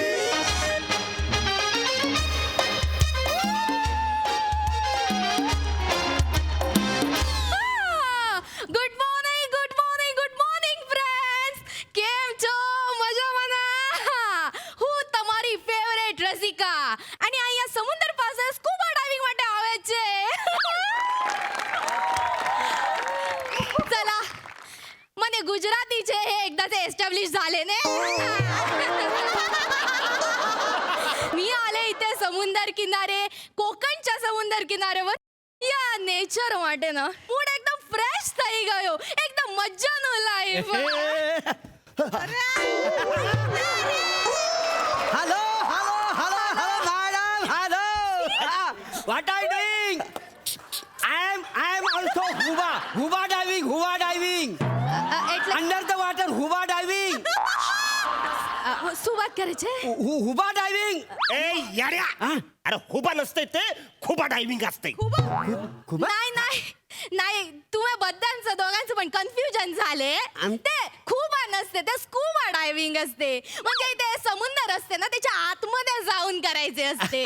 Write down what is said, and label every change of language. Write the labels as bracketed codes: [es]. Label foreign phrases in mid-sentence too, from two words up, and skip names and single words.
[en] Good morning, good morning, good morning friends. [gu] કેમ છો? મજામાં ના? હું તમારી ફેવરેટ રસિકા અને અહીંયા સમુદ્ર પાસે સ્કૂબા ડાઇવિંગ માટે આવે છે. [mr] चला, [gu] મને ગુજરાતી છે [mr] हे एकदाच एस्टॅब्लिश झाले ने. मी आले इथे समुद्र किनारे, कोकणच्या समुद्र किनाऱ्यावर या नेचर માટે ना मूड एकदम फ्रेश [gu] થઈ ગયો. एकदम મજાનો લાઈફ. [en] Hello, hello, hello, hello, madam, hello. What are you doing? I am also scuba diving. [gu] એટલે [en] Under the water, scuba diving. [gu] શું વાત કરે છે? [en] Scuba diving. [mr] ए याड्या, अरे खुबा नसते ते खुबा डायव्हिंग असते. नाही नाही नाही, तुम्ही बद्दांचं दोघांचं पण कन्फ्युजन झाले. ते खुबा नसते, ते [en] scuba diving [mr] असते. म्हणजे ते समुद्र असते ना, त्याच्या आतमध्ये जाऊन करायचे असते.